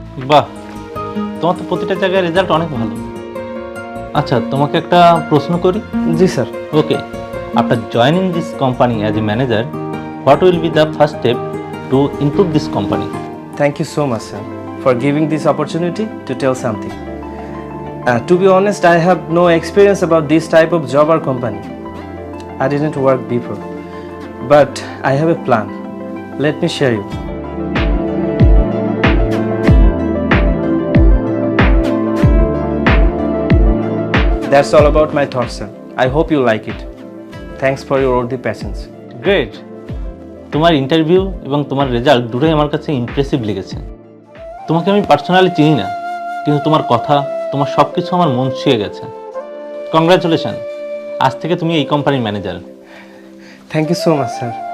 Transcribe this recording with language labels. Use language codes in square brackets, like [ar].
[bn] বাহ, তোমার তো প্রতিটা জায়গায় রেজাল্ট অনেক ভালো। আচ্ছা, তোমাকে একটা প্রশ্ন করি। জি sir. [en] Okay, after joining this company as a manager, what will be the first step to improve this company? Thank you so much, sir, for giving this opportunity to tell something. To be honest, I have no experience about this type of job or company. I didn't work before, but I have a plan. Let me share you. That's all about my thoughts, sir. I hope you like it. Thanks for your all the patience. [bn] Great, তোমার interview এবং তোমার result দুটোই আমার কাছে impressive লেগেছে। তোমাকে আমি personally চিনি না, কিন্তু তোমার কথা, তোমার সব কিছু আমার মন ছুঁয়ে গেছে। কংগ্রাচুলেশন, আজ থেকে তুমি এই কোম্পানির manager. [en] Thank you so much, sir.